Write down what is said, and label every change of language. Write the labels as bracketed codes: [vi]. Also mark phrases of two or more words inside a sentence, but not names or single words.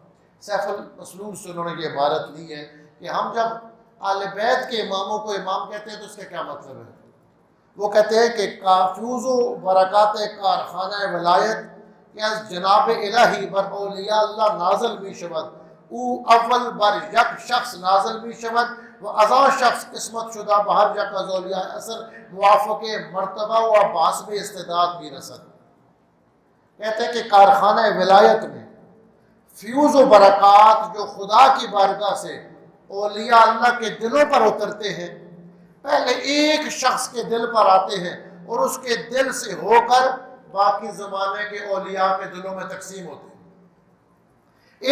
[ur] سیف المسلول سے انہوں نے یہ عبارت لی ہے کہ ہم جب اہل بیت کے اماموں کو امام کہتے ہیں تو اس کا کیا مطلب ہے؟ [fa] وہ کہتے ہیں کہ فیوز و برکات کارخانہ ولایت کہ از جناب الہی بر اولیاء اللہ نازل می شود، او اول بر یک شخص نازل می شود و ازاں شخص قسمت شدہ بہر یک از اولیاء اثر موافق مرتبہ و بحسب استعداد بھی رسد۔ [ur] کہتے ہیں کہ کارخانہ ولایت میں فیوز و برکات جو خدا کی بارگاہ سے اولیاء اللہ کے دلوں پر اترتے ہیں، پہلے ایک شخص کے دل پر آتے ہیں اور اس کے دل سے ہو کر باقی زمانے کے اولیاء کے دلوں میں تقسیم ہوتے ہیں۔